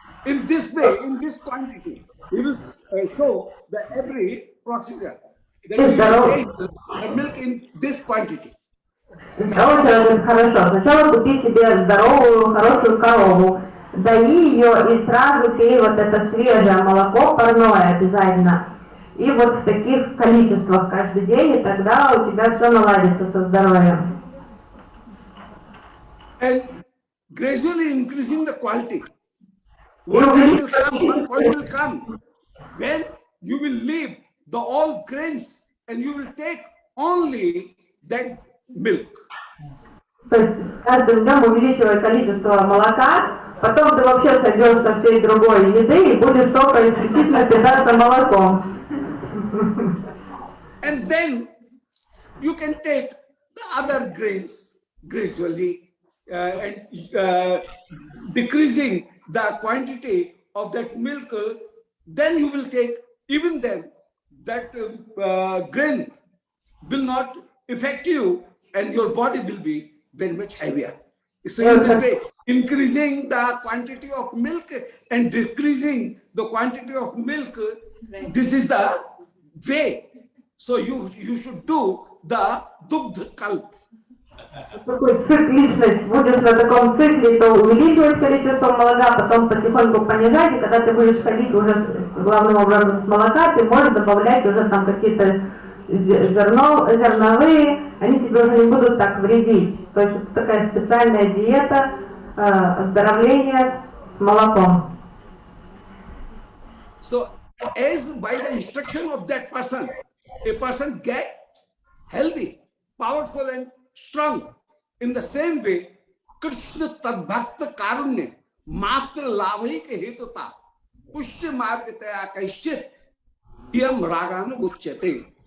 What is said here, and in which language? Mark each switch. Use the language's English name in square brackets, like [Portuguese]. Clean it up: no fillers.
[English] In this way, in this quantity, we will show the every procedure. that you should take the milk in this quantity. [Russian] Здоровый человек хорошо. Сначала купи себе здоровую, хорошую корову, дои ее и сразу пей вот это свежее молоко, парное обязательно. И вот в таких количествах каждый день, и тогда у тебя все наладится со здоровьем. [English] And gradually increasing the quality. One point will come when you will leave the all grains and you will take only that milk. [Russian] То есть с каждым днем увеличивая количество молока, потом ты вообще сойдешь со всей другой еды и будешь только исключительно питаться молоком. [English] And then you can take the other grains gradually and decreasing the quantity of that milk. Then you will take, even then, that grain will not affect you and your body will be very much heavier. So in this way, increasing the quantity of milk and decreasing the quantity of milk, this is the way. So you should do the dugdh kalp. [Russian] Такой цикличность. Будешь на таком цикле, то увеличивать количество молока, потом потихоньку понижать, и когда ты будешь ходить уже главным образом с молока, ты можешь добавлять уже там какие-то зерновые, они тебе уже не будут так вредить. То есть это такая специальная диета оздоровления с молоком. [English] So as by the instruction of that person, a person get healthy, powerful and strong. In the same way, [Sanskrit] Krishna Tadbhakta Karunya Matra Lavik Hetuta Pushti Margataya Kaishchit Yam Raganu Guchyate.